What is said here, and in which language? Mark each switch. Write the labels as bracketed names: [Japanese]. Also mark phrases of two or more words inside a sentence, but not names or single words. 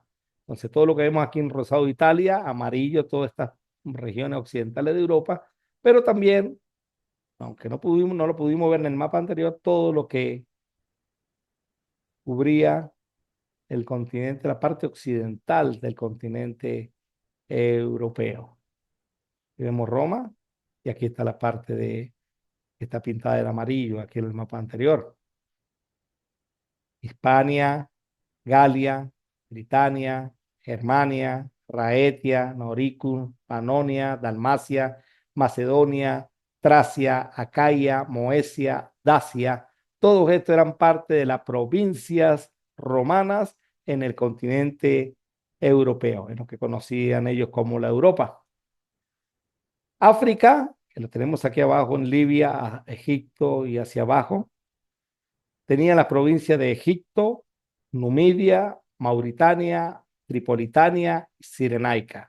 [Spanish] Entonces, todo lo que vemos aquí en rosado, Italia, amarillo, todas estas regiones occidentales de Europa, pero también, aunque no lo pudimos ver en el mapa anterior, todo lo que cubría el continente, la parte occidental del continente europeo. Y vemos Roma, y aquí está la parte que está pintada de amarillo, aquí en el mapa anterior. Hispania, Galia, Britania, Germania, Raetia, Noricum, Panonia, Dalmacia, Macedonia, Tracia, Acaia, Moesia, Dacia. Todos estos eran parte de las provincias romanas en el continente europeo, en lo que conocían ellos como la Europa. África, que lo tenemos aquí abajo en Libia, Egipto y hacia abajo, tenía la provincia de Egipto, Numidia, Mauritania, Tripolitania y Cirenaica.